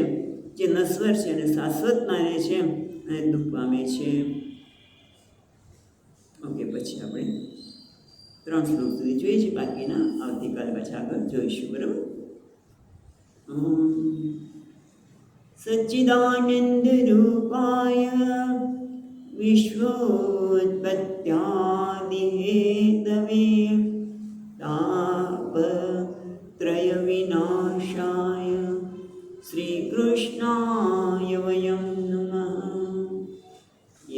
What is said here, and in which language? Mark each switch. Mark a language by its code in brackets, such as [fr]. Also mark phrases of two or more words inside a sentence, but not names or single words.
[gu] જે નશ્વર છે અને શાશ્વત માને છે અને દુઃખ પામે છે. ઓકે, પછી આપણે 3 શ્લોક સુધી જોઈએ છીએ, બાકીના આવતીકાલે પછી આગળ જોઈશું. બરાબર? [sa] सच्चिदानंद रूपाय विश्वोत्पत्यादि हेतवे तापत्रय विनाशाय श्री कृष्णाय वयम नमः.